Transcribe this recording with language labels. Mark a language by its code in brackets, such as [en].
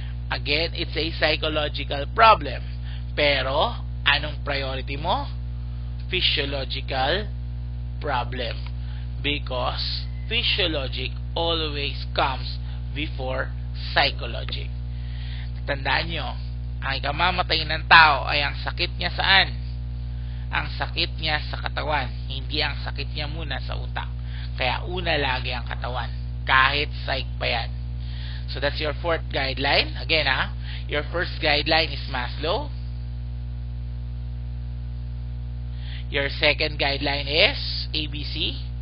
[en] Again, it's a psychological problem. [tl] Pero, anong priority mo? [en] Physiological problem. Because physiologic always comes before psychologic. [tl] Tandaan nyo, ang ikamamatay ng tao ay ang sakit niya saan? Ang sakit niya sa katawan, hindi ang sakit niya muna sa utak. Kaya una lagi ang katawan, kahit psych pa yan. [en] So that's your fourth guideline. Again your first guideline is Maslow. Your second guideline is ABC.